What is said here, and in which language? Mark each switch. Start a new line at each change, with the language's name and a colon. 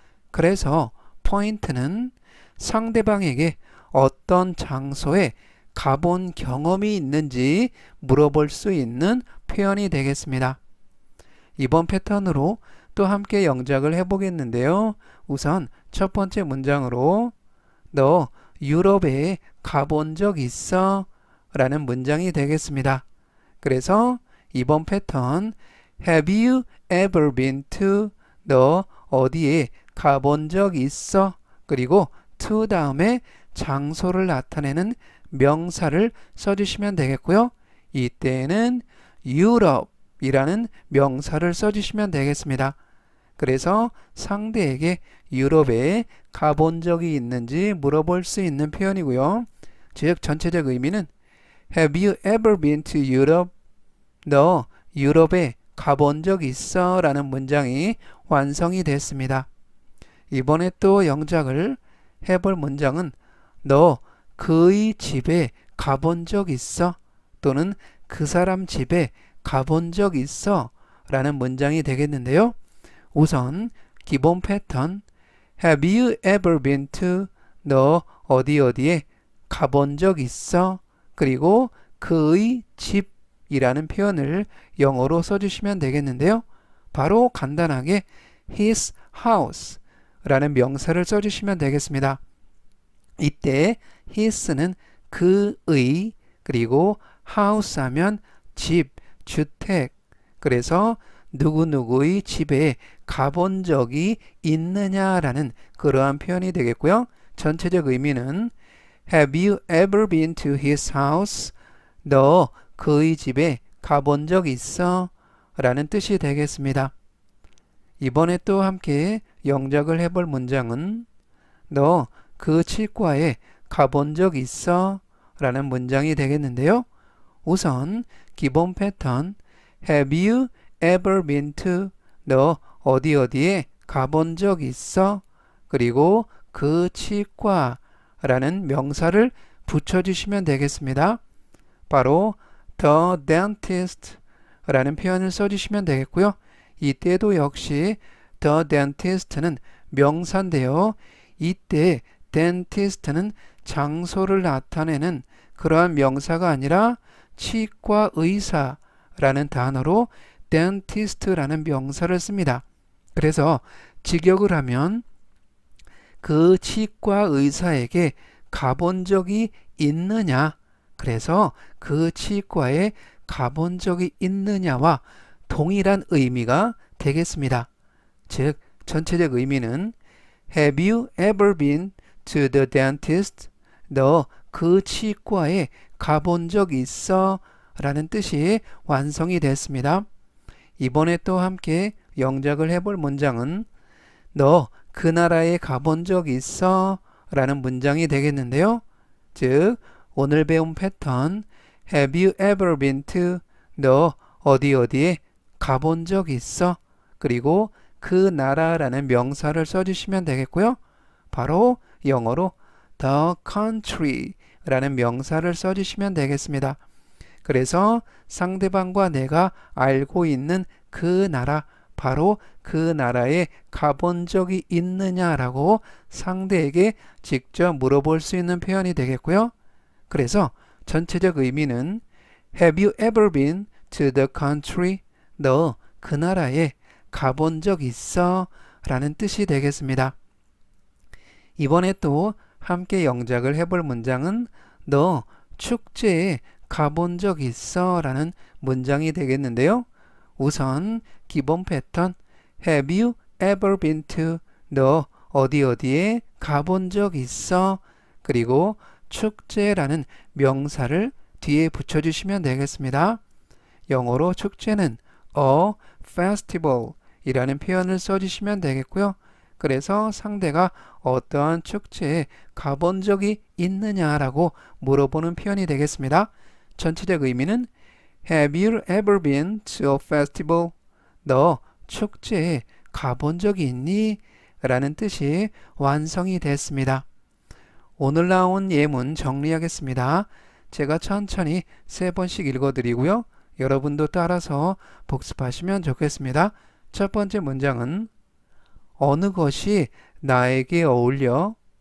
Korean: 그래서 포인트는 상대방에게 어떤 장소에 가본 경험이 있는지 물어볼 수 있는 표현이 되겠습니다. 이번 패턴으로 또 함께 영작을 해보겠는데요. 우선 첫 번째 문장으로 너 유럽에 가본 적 있어? 라는 문장이 되겠습니다. 그래서 이번 패턴
English: Have you ever been to?
Korean: 너 어디에 가본 적 있어? 그리고 to 다음에 장소를 나타내는 명사를 써주시면 되겠고요. 이때는 유럽이라는 명사를 써주시면 되겠습니다. 그래서 상대에게 유럽에 가본 적이 있는지 물어볼 수 있는 표현이고요. 즉 전체적 의미는
English: Have you ever been to Europe?
Korean: 너 유럽에 가본 적 있어? 라는 문장이 완성이 됐습니다. 이번에 또 영작을 해볼 문장은 너 그의 집에 가본 적 있어? 또는 그 사람 집에 가본 적 있어? 라는 문장이 되겠는데요. 우선 기본 패턴
English: Have you ever been to?
Korean: 너 어디에 가본 적 있어? 그리고 그의 집이라는 표현을 영어로 써주시면 되겠는데요. 바로 간단하게 his house 라는 명사를 써주시면 되겠습니다. 이때 his는 그의, 그리고 house 하면 집, 주택. 그래서 누구누구의 집에 가본 적이 있느냐라는 그러한 표현이 되겠고요. 전체적 의미는
English: Have you ever been to his house?
Korean: 너 그의 집에 가본 적 있어? 라는 뜻이 되겠습니다. 이번에 또 함께 영작을 해볼 문장은 너 그 치과에 가본 적 있어? 라는 문장이 되겠는데요.
English: 우선 기본 패턴 Have you ever been to?
Korean: 너 어디 어디에 가본 적 있어? 그리고 그 치과라는 명사를 붙여주시면 되겠습니다. 바로 the dentist라는 표현을 써주시면 되겠고요. 이때도 역시 the dentist는 명사인데요. 이때 dentist는 장소를 나타내는 그러한 명사가 아니라 치과 의사라는 단어로 dentist라는 명사를 씁니다. 그래서 직역을 하면 그 치과 의사에게 가본 적이 있느냐? 그래서 그 치과에 가본 적이 있느냐와 동일한 의미가 되겠습니다. 즉, 전체적 의미는
English: Have you ever been to the dentist?
Korean: 너 그 치과에 가본 적 있어? 라는 뜻이 완성이 됐습니다. 이번에 또 함께 영작을 해볼 문장은 너 그 나라에 가본 적 있어? 라는 문장이 되겠는데요. 즉, 오늘 배운 패턴
English: Have you ever been to?
Korean: 너 어디 어디에 가본 적 있어? 그리고 그 나라라는 명사를 써주시면 되겠고요. 바로 영어로 the country 라는 명사를 써주시면 되겠습니다. 그래서 상대방과 내가 알고 있는 그 나라, 바로 그 나라에 가본 적이 있느냐라고 상대에게 직접 물어볼 수 있는 표현이 되겠고요. 그래서 전체적 의미는
English: Have you ever been to the country?
Korean: 너 그 나라에 가본 적 있어? 라는 뜻이 되겠습니다. 이번에 또 함께 영작을 해볼 문장은 너 축제에 가본 적 있어? 라는 문장이 되겠는데요. 우선 기본 패턴
English: Have you ever been to?
Korean: 너 어디 어디에 가본 적 있어? 그리고 축제라는 명사를 뒤에 붙여주시면 되겠습니다. 영어로 축제는 a festival 이라는 표현을 써주시면 되겠고요. 그래서 상대가 어떠한 축제에 가본 적이 있느냐라고 물어보는 표현이 되겠습니다. 전체적 의미는
English: Have you ever been to a festival?
Korean: 너 축제에 가본 적이 있니? 라는 뜻이 완성이 됐습니다. 오늘 나온 예문 정리하겠습니다. 제가 천천히 3번씩 읽어드리고요. 여러분도 따라서 복습하시면 좋겠습니다. 첫 번째 문장은 어느 것이 나에게 어울려?